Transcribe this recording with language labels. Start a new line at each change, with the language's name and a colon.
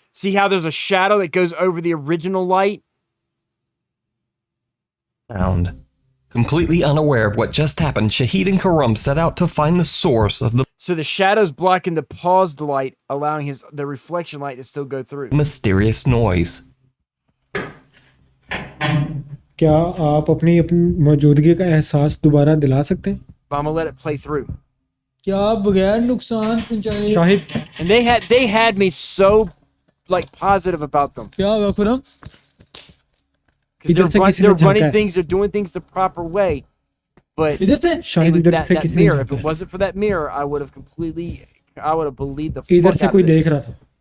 English: See how there's a shadow that goes over the original light? Completely unaware of what just happened, Shahid and Karam set out to find the source of the So the shadow's blocking the paused light, allowing the reflection light to still go through. mysterious noise.
Hindi: क्या आप अपनी मौजूदगी का एहसास दोबारा दिला सकते हैं?
English: I'm gonna let it play through.
Hindi: क्या बगैर नुकसान पहुंचाए? Shahid.
English: And they had me so like positive about them.
Hindi: क्या हुआ Khurram?
English: Because they're running things, they're doing things the proper way. But that mirror, if it wasn't for that mirror, I would have believed the fuck out of this.